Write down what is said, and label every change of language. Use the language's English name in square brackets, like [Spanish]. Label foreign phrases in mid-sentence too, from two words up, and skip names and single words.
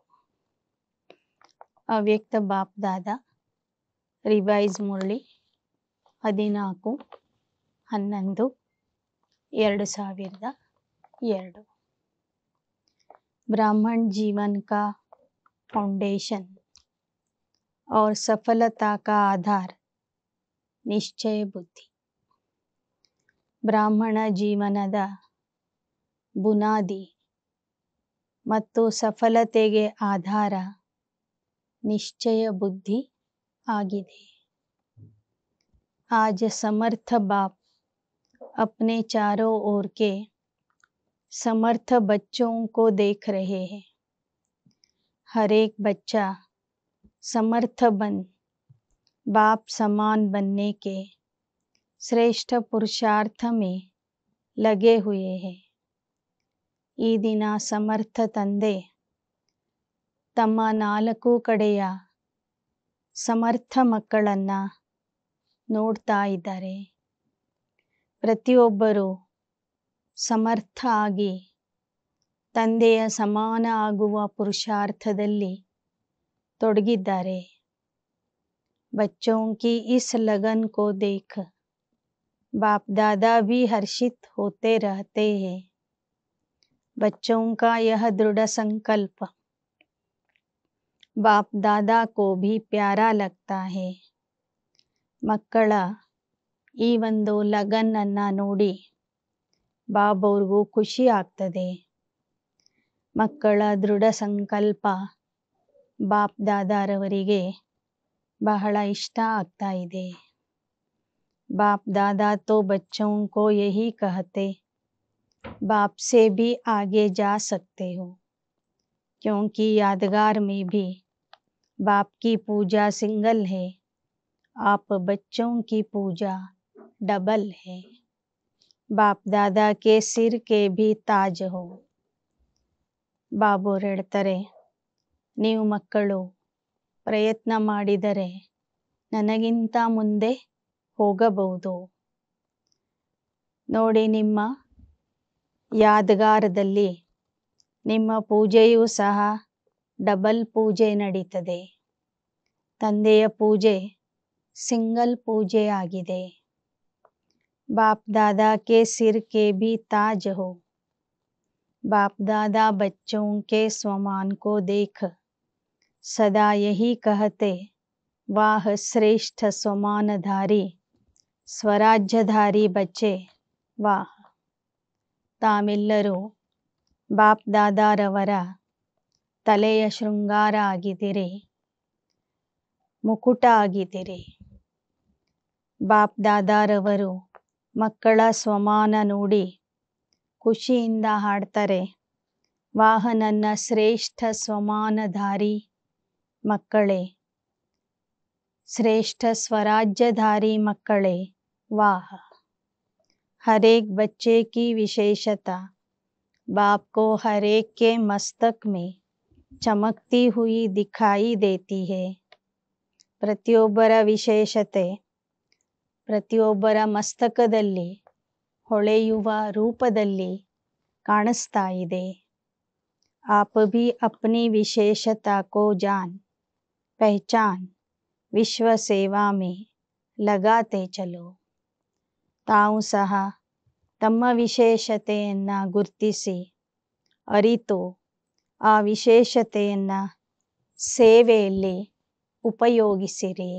[Kannada] ಅವ್ಯಕ್ತ ಬಾಪ್ ದಾದಾ ರಿವೈಸ್ ಮುರಳಿ 14/11/2002. [Hindi] ब्राह्मण जीवन का फाउंडेशन और सफलता का आधार निश्चय बुद्धि. [Kannada] ಬ್ರಾಹ್ಮಣ ಜೀವನದ ಬುನಾದಿ ಮತ್ತು ಸಫಲತೆಗೆ ಆಧಾರ ನಿಶ್ಚಯ ಬುದ್ಧಿ आಗಿದೆ. [Hindi] आज समर्थ बाप अपने चारों ओर के समर्थ बच्चों को देख रहे हैं. हर एक बच्चा समर्थ बन बाप समान बनने के श्रेष्ठ पुरुषार्थ में लगे हुए हैं. [Kannada] ಈ ದಿನ ಸಮರ್ಥ ತಂದೆ ತಮ್ಮ 4 ಕಡೆಯ ಸಮರ್ಥ ಮಕ್ಕಳನ್ನು ನೋಡ್ತಾ ಇದ್ದಾರೆ. ಪ್ರತಿಯೊಬ್ಬರು ಸಮರ್ಥ ಆಗಿ ತಂದೆಯ ಸಮಾನ ಆಗುವ ಪುರುಷಾರ್ಥದಲ್ಲಿ ತೊಡಗಿದ್ದಾರೆ. [Hindi] बच्चों की इस लगन को देख बाप दादा भी हर्षित होते रहते हैं. बच्चों का यह दृढ़ संकल्प बाप दादा को भी प्यारा लगता है. [Kannada] ಮಕ್ಕಳ ಈ ಒಂದು ಲಗನ್ ಅನ್ನು ನೋಡಿ ಬಾಬವ್ರಿಗೂ ಖುಷಿ ಆಗ್ತದೆ. ಮಕ್ಕಳ ದೃಢ ಸಂಕಲ್ಪ ಬಾಪ್ ದಾದಾರವರಿಗೆ ಬಹಳ ಇಷ್ಟ ಆಗ್ತಾ ಇದೆ. [Hindi] बाप दादा तो बच्चों को यही कहते, बाप से भी आगे जा सकते हो, क्योंकि यादगार में भी बाप की पूजा सिंगल है, आप बच्चों की पूजा डबल है. बाप दादा के सिर के भी ताज हो. [Kannada] ಬಾಬು ಹೇಳ್ತಾರೆ, ನೀವು ಮಕ್ಕಳು ಪ್ರಯತ್ನ ಮಾಡಿದರೆ ನನಗಿಂತ ಮುಂದೆ ಹೋಗಬಹುದು. ನೋಡಿ, ನಿಮ್ಮ ಯಾದಗಾರದಲ್ಲಿ ನಿಮ್ಮ ಪೂಜೆಯೂ ಸಹ ಡಬಲ್ ಪೂಜೆ ನಡೀತದೆ. ತಂದೆಯ ಪೂಜೆ ಸಿಂಗಲ್ ಪೂಜೆ ಆಗಿದೆ. [Hindi] ಬಾಪ್ दादा के सिर के भी ताज हो. बाप दादा बच्चों के स्वमान को देख सदा यही कहते, वाह श्रेष्ठ स्वमानधारी स्वराज्यधारी बच्चे वाह. [Kannada] ತಾವೆಲ್ಲರೂ ಬಾಪ್ ದಾದಾರವರ ತಲೆಯ ಶೃಂಗಾರ ಆಗಿದ್ದೀರಿ, ಮುಕುಟ ಆಗಿದ್ದೀರಿ. ಬಾಪ್ ದಾದಾರವರು ಮಕ್ಕಳ ಸ್ವಮಾನ ನೋಡಿ ಖುಷಿಯಿಂದ ಹಾಡ್ತಾರೆ, ವಾಹ ನನ್ನ ಶ್ರೇಷ್ಠ ಸ್ವಮಾನಧಾರಿ ಮಕ್ಕಳೇ, ಶ್ರೇಷ್ಠ ಸ್ವರಾಜ್ಯಧಾರಿ ಮಕ್ಕಳೇ ವಾಹ್. [Hindi] हर एक बच्चे की विशेषता बाप को हर एक के मस्तक में चमकती हुई दिखाई देती है. [Kannada] ಪ್ರತಿಯೊಬ್ಬರ ವಿಶೇಷತೆ ಪ್ರತಿಯೊಬ್ಬರ ಮಸ್ತಕದಲ್ಲಿ ಹೊಳೆಯುವ ರೂಪದಲ್ಲಿ ಕಾಣಿಸ್ತಾ ಇದೆ. [Hindi] आप भी अपनी विशेषता को जान पहचान विश्व सेवा में लगाते चलो. [Kannada] ತಾವು ಸಹ ತಮ್ಮ ವಿಶೇಷತೆಯನ್ನು ಗುರುತಿಸಿ ಅರಿತು ಆ ವಿಶೇಷತೆಯನ್ನು ಸೇವೆಯಲ್ಲಿ ಉಪಯೋಗಿಸಿರಿ.